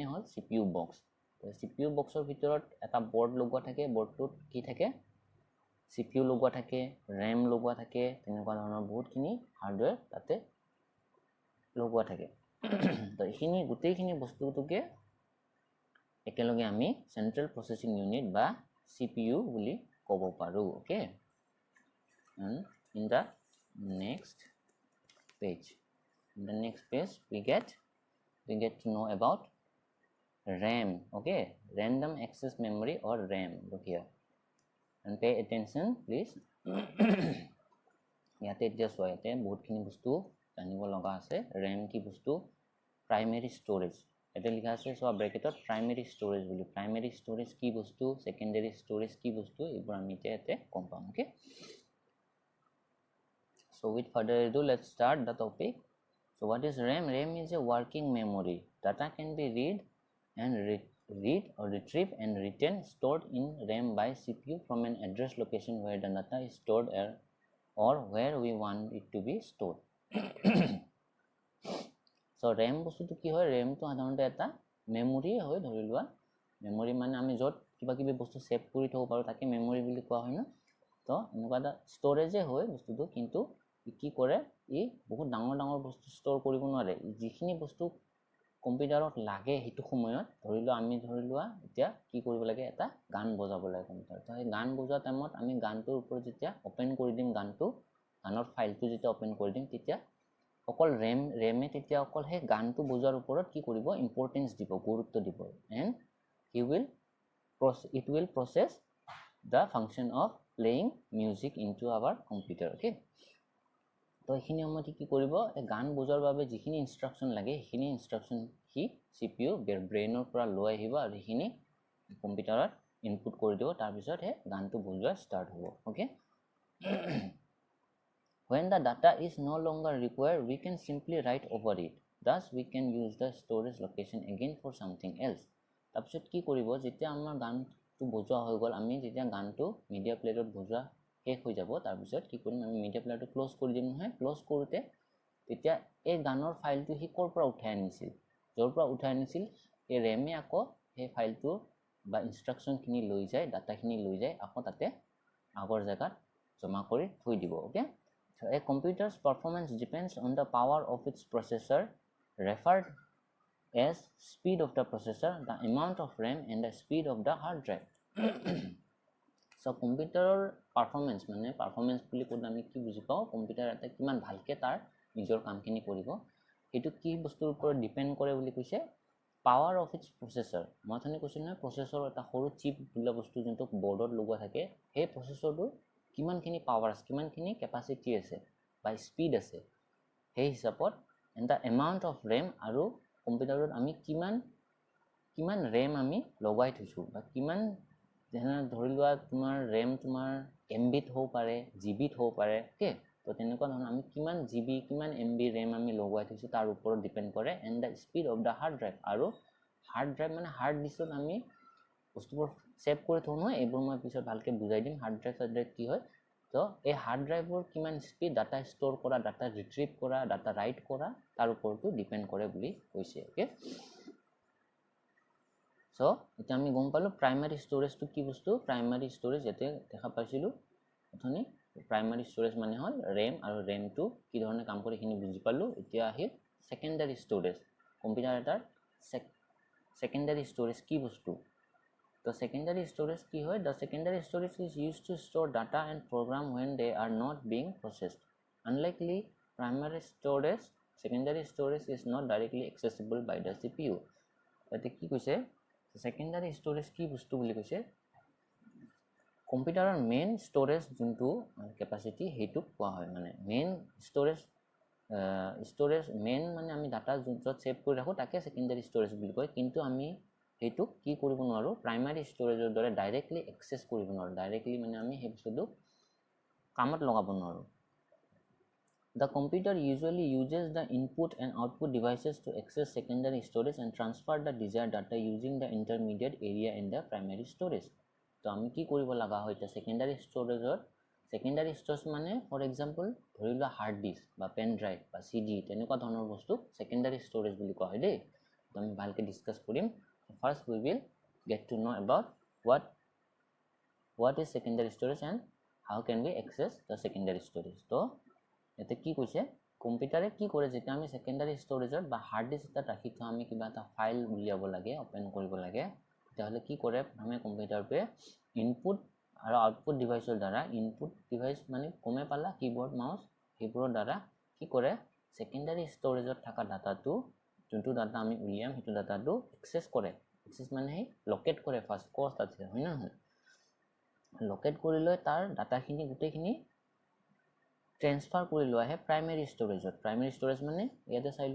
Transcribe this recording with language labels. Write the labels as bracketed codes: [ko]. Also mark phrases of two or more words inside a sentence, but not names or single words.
[as] হ'ল [en] CPU box [as] তো CPU বক্সৰ ভিতৰত এটা বৰ্ড লগোৱা থাকে বৰ্ডটোত কি থাকে CPU লগোৱা থাকে RAM লগোৱা থাকে তেনেকুৱা ধৰণৰ বহুতখিনি হাৰ্ডৱেৰ তাতে লগোৱা থাকে তো এইখিনি গুটেইখিনি বস্তুটোকে একেলগে আমি [en] central processing unit [as] বা CPU বুলি ক'ব পাৰো [en] okay and in the next page we get to know about RAM okay random access memory or RAM look here and pay attention please [as] ইয়াতে just ইয়াতে বহুতখিনি বস্তু জানিব লগা আছে RAM কি বস্তু [en] primary storage [as] এটা লিখা আছে সব ব্র্যাকেটত [en] primary storage [as] বুলি [en] primary storage [as] কি বস্তু [en] secondary storage [as] কি বস্তু এইবোৰ আমি এতে কম পাম ওকে [en] so with further ado let's start the topic so what is RAM RAM is a working memory data can be read or retrieved and written stored in RAM by CPU from an address location where the data is stored or where we want it to be stored [as] so RAM বস্তুটো কি হয় RAM তো সাধাৰণতে এটা মেমৰি হয় ধৰি লোৱা মেমৰি মানে আমি যত কিবা কিবি বস্তু সেভ কৰি থব পাৰো তাকে মেমৰি বুলি কোৱা হয় না তো এনেকুৱা এটা ষ্টৰেজে হয় বস্তুটো কিন্তু কি কৰে ই বহুত ডাঙৰ ডাঙৰ বস্তু ষ্টৰ কৰিব নোৱাৰে যিখিনি বস্তু কম্পিউটাৰত লাগে হেতু সময়ত ধৰি লোৱা আমি ধৰি লোৱা এতিয়া কি কৰিব লাগে এটা গান বজাব লাগে কম্পিউটাৰত তো এই গান বজোৱা টাইমত আমি গানটোৰ ওপৰত যেতিয়া ওপেন কৰি দিম গানৰ ফাইলটো যেতিয়া ওপেন কৰি দিম তেতিয়া অকল RAM তেতিয়া অকল হে গানটো বজোৱাৰ ওপৰত কি কৰিব ইম্পৰ্টেন্স দিব গুৰুত্ব দিব and [en] it will process the function of playing music into our computer okay [as] তো এখিনি সময়ত কি কৰিব এই গান বজোৱাৰ বাবে যিখিনি ইনস্ট্ৰাকচন লাগে সেইখিনি ইনস্ট্ৰাকচন কি CPU ব্ৰেইনৰ পৰা লৈ আহিব আৰু সেইখিনি কম্পিউটাৰত ইনপুট কৰি দিব তাৰ পিছত হে গানটো বজোৱা ষ্টাৰ্ট হ'ব okay [en] when the data is no longer required we can simply write over it thus we can use the storage location again for something else [as] তাৰ পিছত কি কৰিব যেতিয়া আমাৰ গানটো বজোৱা হৈ গল আমি যেতিয়া গানটো [en] media playerত [as] বজোৱা শেষ হৈ যাব তাৰ পিছত কি কৰিম আমি [en] media playerটো [as] ক্লোজ কৰি দিম নহয় ক্লোজ কৰোতে তেতিয়া এই গানৰ ফাইলটো হি কৰ পৰা উঠাই আনিছিল যৰ পৰা উঠাই আনিছিল এই RAM এ আকৌ এই ফাইলটো বা ইনস্ট্ৰাকচন খিনি লৈ যায় ডাটা খিনি লৈ যায় আকৌ তাতে আগৰ জায়গাত জমা কৰি থৈ দিব [en] okay so a computer's performance depends on the power of its processor referred as speed of the processor the amount of RAM and the speed of the hard drive so [as] কম্পিউটাৰৰ পারফরম্যান্স মানে পারফরম্যান্স বুলি কোন আমি কি বুজি পাও কম্পিউটাৰ এটা কিমান ভালকে তাৰ নিজৰ কামখিনি কৰিব এটো কি বস্তুৰ ওপৰত ডিপেন্ড কৰে বুলি কৈছে [en] power of its processor [as] মাথনি কৈছিল না প্ৰসেসৰ এটা সৰু চিপ বুলা বস্তু যোনটো বৰ্ডত লগোৱা থাকে সেই প্ৰসেসৰটো কিমানখিনি পাৱাৰ আছে কিমানখিনি ক্যাপাসিটি আছে বা স্পিড আছে সেই হিচাপত [en] and the amount of RAM [as] আৰু কম্পিউটাৰত আমি কিমান RAM আমি লগাই থৈছো বা কিমান যেনে ধৰি লোৱা তোমাৰ RAM তোমাৰ MB ত হ'ব পাৰে GB ত হ'ব পাৰে ওকে তো তেনেকুৱা ধৰণৰ আমি কিমান GB কিমান MB RAM আমি লগাই থৈছো তাৰ ওপৰত ডিপেন্ড কৰে [en] and the speed of the hard drive [as] আৰু [en] hard drive [as] মানে [en] hard diskত [as] আমি বস্তুবোৰ সেভ কৰি থওঁ নহয় এইবোৰ মই পিছত ভালকে বুজাই দিম [en] hard drive [as] কি হয় তো এই [en] hard driveৰ [as] কিমান স্পিড [en] data store [as] কৰা [en] data retrieve [as] কৰা [en] data write [as] কৰা তাৰ ওপৰতো ডিপেন্ড কৰে বুলি কৈছে ওকে সো এটা আমি গম পালো [en] primary storageটো [as] কি বস্তু [en] primary storage [as] এতে দেখা পাইছিলো অথনি [en] primary storage [as] মানে হল RAM আৰু RAM2 কি ধৰণে কাম কৰে খিনি বুজি পালো এতিয়া আহিল [en] secondary storage [as] কম্পিউটাৰ এটাৰ [en] secondary storage [as] কি বস্তু [en] The secondary storage [as] কি হয় [en] the secondary storage is used to store data and program when they are not being processed unlikely primary storage secondary storage is not directly accessible by the CPU [as] এতে কি কৈছে [en] secondary storage [as] কি বস্তু বুলি কৈছে কম্পিউটাৰৰ মেইন [en] storage [as] যোনটো capacity হেতু কোৱা হয় মানে মেইন storage মেইন মানে আমি ডাটা য'ত সেভ কৰি ৰাখো তাকে [en] secondary storage [as] বুলি কয় কিন্তু আমি হেতু কি কৰিব নোৱাৰো [en] primary storageৰ [as] দৰে ডাইৰেক্টলি এক্সেস কৰিব নোৱাৰো ডাইৰেক্টলি মানে আমি হে বস্তুটো কামত লগাব নোৱাৰো [en] The computer usually uses the input and output devices to access secondary storage and transfer the desired data using the intermediate area in the primary storage [as] তো আমি কি কৰিব লাগা হয় এটা [en] secondary storage [as] মানে [en] for example [as] ধৰি লোৱা [en] hard disk [as] বা [en] pen drive [as] বা CD তেনেকুৱা ধৰণৰ বস্তু [en] secondary storage [as] বুলি কোৱা হয় দেই তো আমি ভালকে ডিসকাস কৰিম [en] First we will get to know about what is secondary storage [as] and how can we access the secondary storage তো এতে কি কৈছে কম্পিউটাৰে কি কৰে যেতিয়া আমি [en] secondary storageত [as] বা [en] hard disk [as] এটা ৰাখি থওঁ আমি কিবা এটা ফাইল উলিয়াব লাগে ওপেন কৰিব লাগে তেতিয়াহলে কি কৰে আমি কম্পিউটাৰটোৱে ইনপুট আৰু আউটপুট ডিভাইসৰ দ্বাৰা [en] input device [as] মানে কমে পালা কিবোৰ্ড মাউস সেইবোৰৰ দ্বাৰা কি কৰে [en] secondary storageত [as] থকা ডাটাটো যোনটো ডাটা আমি উলিয়াম হেতু ডাটাটো এক্সেস কৰে এক্সেস মানে লোকেট কৰে ফাৰ্স্ট কষ্ট আছে হয় না লোকেট কৰি লৈ তাৰ ডাটাখিনি গুটেখিনি ট্ৰেন্সফাৰ কৰি লোৱা হে [en] primary storageত primary storage [as] মানে ইয়াতে চাই